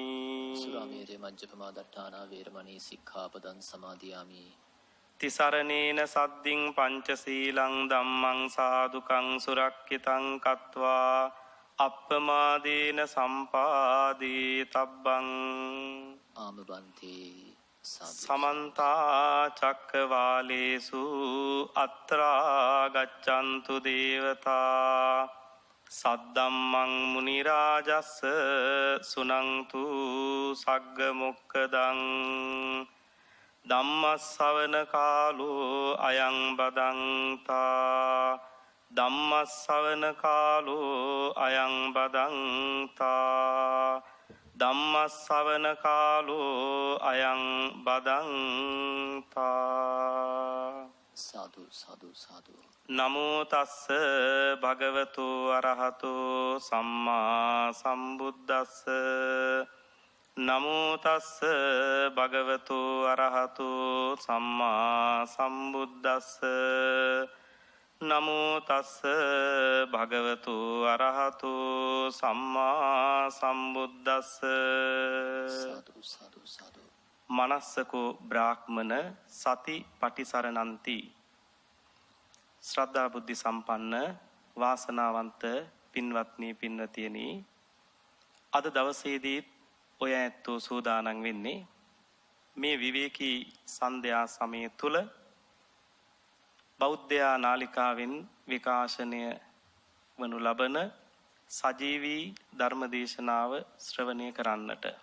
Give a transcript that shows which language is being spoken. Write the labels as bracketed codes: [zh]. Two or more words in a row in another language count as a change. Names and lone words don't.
[pi] සුරාමේරය මජ්ජපමා දට්ඨානා වේරමණී සික්ඛාපදං සමාදියාමි. තිසරණේන සද්දින් පංචශීලං ධම්මං සාදුකං සුරක්ඛිතං කତ୍වා අප්පමාදේන සම්පාදී තබ්බං. ආමබන්තේ සමන්ත චක්කවාලේසු අත්‍රා ගච්ඡන්තු දේවතා සද්දම්මං මුනි රාජස්ස සුනන්තු සග්ග මොක්ඛදං ධම්මස්සවන කාලෝ අයං බදන්තා ධම්මස්සවන කාලෝ අයං බදන්තා ධම්මස්සවන කාලෝ අයං බදන්තා. සාදු සාදු සාදු. නමෝ තස්ස භගවතු අරහතෝ සම්මා සම්බුද්දස්ස. නමෝ තස්ස භගවතු අරහතෝ සම්මා සම්බුද්දස්ස. නමෝ තස්ස භගවතු අරහතෝ සම්මා සම්බුද්දස්ස. සාදු සාදු සාදු. මනස්සකෝ බ්‍රාහ්මන සති පටිසරණන්ති. [si] ශ්‍රද්ධා බුද්ධි සම්පන්න වාසනාවන්ත පින්වත්නි පින්වතියනි, අද දවසේදී ඔය ඇත්තෝ සූදානම් වෙන්නේ මේ විවේකී සන්ධ්‍යා සමය තුල බෞද්ධයා නාලිකාවෙන් විකාශනය වනු ලබන සජීවී ධර්මදේශනාව ශ්‍රවණය කරන්නට.